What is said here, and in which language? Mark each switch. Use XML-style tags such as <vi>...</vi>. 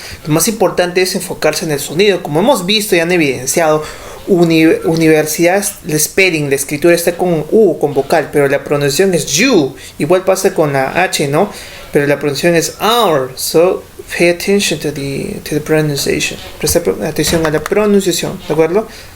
<es>Lo más importante es enfocarse en el sonido. Como hemos visto y han evidenciado, universidad, el spelling, la escritura está con U, con vocal, pero la pronunciación es you. Igual pasa con la H, ¿no? pero la pronunciación es our.</es> <en>So pay attention to the pronunciation.</en> <es>Presta atención a la pronunciación, ¿de acuerdo?</es>